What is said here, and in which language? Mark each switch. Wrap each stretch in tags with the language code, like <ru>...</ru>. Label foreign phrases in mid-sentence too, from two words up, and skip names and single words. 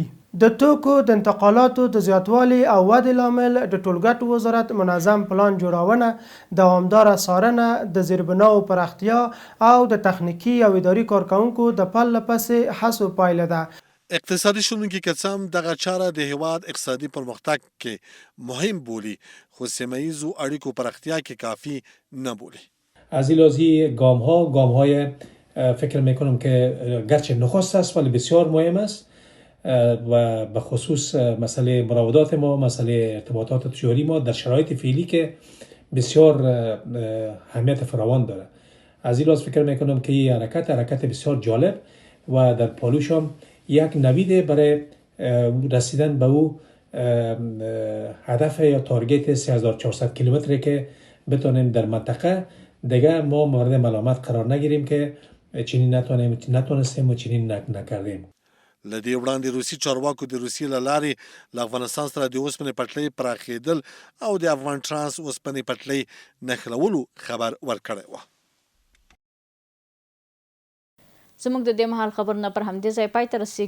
<ps>د توکو د انتقالاتو د زیاتوالي او ودې لامل د ټولګټو وزارت منظم پلان جوړونه، دوامداره څارنه، د زیربناو پراختیا او د تخنیکي او اداري کارکوونکو د پرله پسې هڅو پایله ده. اقتصادي شنونکي که څه هم دغه چاره د هیواد اقتصادي پرمختګ کې مهم بولي، خو سیمه ییزو اړیکو پراختیا کې کافی نه بولي.</ps> <fa>از این لحاظ گام‌های فکر میکنم که گرچه نخست است ولی بسیار مهم است و به خصوص مسئله مراودات ما، مسئله ارتباطات تجاری ما در شرایط فعلی که بسیار اهمیت فراوان داره. از این لحاظ فکر میکنم که این حرکت بسیار جالب و در پالوش هم یک نوید برای رسیدن به او هدف یا تارگت 3400 کیلومتری که بتونیم در منطقه دیگه ما مورد ملامت قرار نگیریم که چنین نتونستیم و چنین نکردیم.</fa> <ps>له دې وړاندې روسي چارواکو د روسیې له لارې له افغانستان سره د اوسپنې پټلۍ پراخېدل او د افغان ترانس اوسپنې پټلۍ نښلولو خبر ورکړی و. زموږ د دې مهال خبرونه پر همدې ځای پای ته رسیږي.</ps>